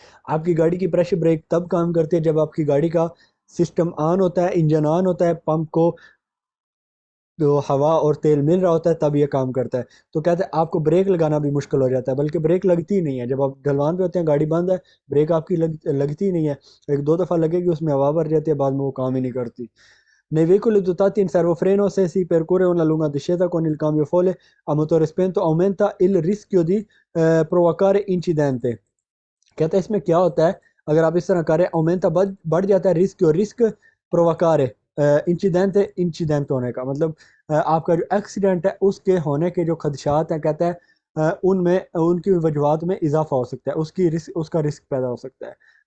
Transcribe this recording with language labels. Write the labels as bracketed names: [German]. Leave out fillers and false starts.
[Hindi] आपकी गाड़ी की प्रेशर ब्रेक तब काम करती है जब आपकी गाड़ी का सिस्टम ऑन होता है, इंजन ऑन होता है, पंप को तो हवा और तेल मिल रहा होता है, तब ये काम करता है। तो कहते हैं आपको ब्रेक लगाना भी मुश्किल हो जाता है, बल्कि ब्रेक लगती ही नहीं है, जब आप ढलवान पे होते हैं, गाड़ी बंद है, ब्रेक आपकी लगती ही नहीं है, एक दो दफ़ा लगेगी, उसमें हवा भर जाती है, बाद में वो काम ही नहीं करती। [Italian] Nei veicoli dotati in servofreno, se si percorre una lunga discesa con il cambio folle a motore spento, aumenta il rischio di provocare incidente। [Hindi] कहता है इसमें क्या होता है, अगर आप इस तरह करें, aumenta बढ़ जाता है रिस्क, और रिस्क provocare इंसिडेंट, इंसिडेंट होने का मतलब आपका जो एक्सीडेंट है उसके होने के जो खदशात हैं, कहता है उनमें उनकी वजूहत में इजाफा हो सकता है, उसकी रिस्क, उसका रिस्क पैदा हो सकता है।